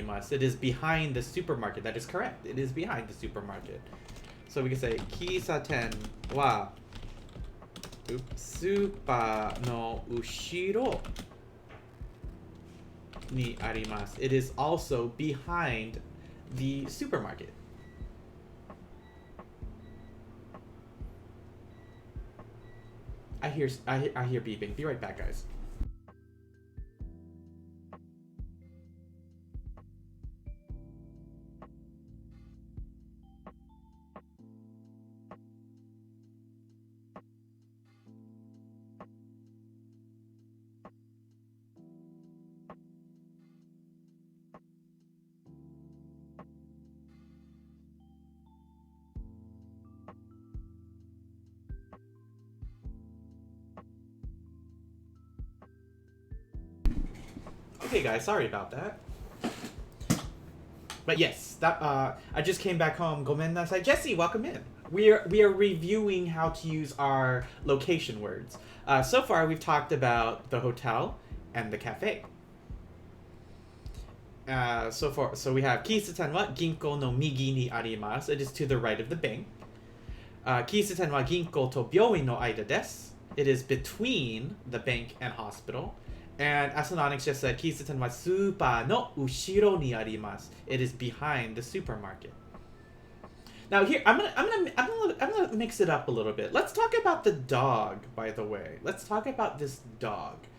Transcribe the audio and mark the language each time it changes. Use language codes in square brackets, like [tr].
[en] It is behind the supermarket. That is correct. It is behind the supermarket. So we can say [ja] 喫茶店はスーパーの後ろにあります. [en] It is also behind the supermarket. I hear beeping. Be right back, guys. Okay, guys, sorry about that. But yes, that I just came back home. [ja] Gomen nasai. [en] Jesse, welcome in. We are reviewing how to use our location words. So far, we've talked about the hotel and the cafe. So we have [ja] 喫茶店は銀行の右にあります. [en] It is to the right of the bank. [ja] 喫茶店は銀行と病院の間です. [en] It is between the bank and hospital. And Astronautics just said [ja] 喫茶店はスーパーの後ろにあります. [en] It is behind the supermarket. Now here, I'm gonna mix it up a little bit. Let's talk about the dog, by the way. Let's talk about this dog.